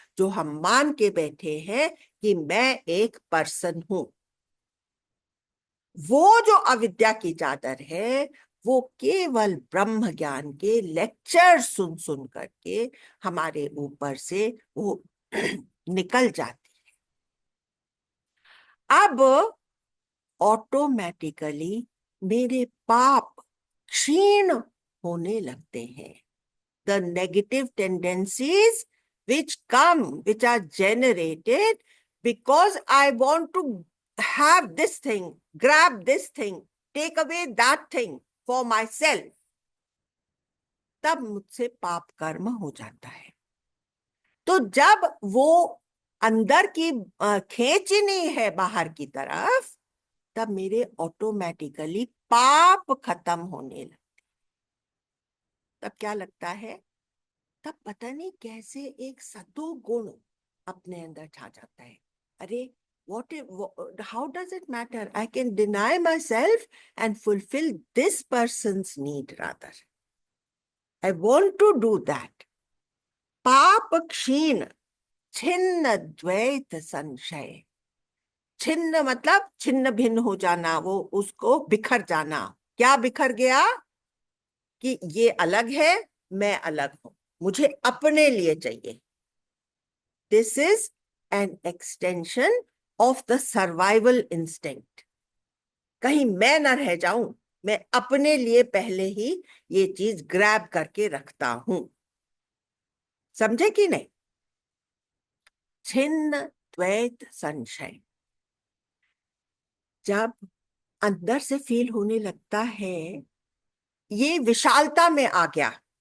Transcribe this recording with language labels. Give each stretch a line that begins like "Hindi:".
Hindi: जो हम मान के बैठे हैं कि मैं एक पर्सन हूं, वो जो अविद्या की चादर है, वो केवल ब्रह्म ज्ञान के लेक्चर सुन सुन करके हमारे ऊपर से वो निकल जाती है। अब ऑटोमेटिकली मेरे पाप क्षीण होने लगते हैं।
English: The negative tendencies which are generated because I want to have this thing, grab this thing, take away that thing for myself,
Hindi: तब मुझसे पाप कर्म हो जाता है। तो जब वो अंदर की खींच ही नहीं है बाहर की तरफ, तब मेरे ऑटोमेटिकली पाप खत्म होने लगते। तब क्या लगता है? तब पता नहीं कैसे एक सतो गुण अपने अंदर छा जाता है।
English: अरे how does it matter? I can deny myself and fulfill this person's need rather. I want to do that.
Hindi: पाप क्षीण छिन्न द्वैत संशय। छिन्न मतलब छिन्न भिन्न हो जाना, वो उसको बिखर जाना। क्या बिखर गया? कि ये अलग है, मैं अलग हूं, मुझे अपने लिए चाहिए।
English: This is an extension of the survival instinct.
Hindi: कहीं मैं ना रह जाऊं, मैं अपने लिए पहले ही ये चीज ग्रैब करके रखता हूं। समझे कि नहीं? छिन्न द्वैत संशय जब अंदर से फील होने लगता है, ये विशालता में आ गया।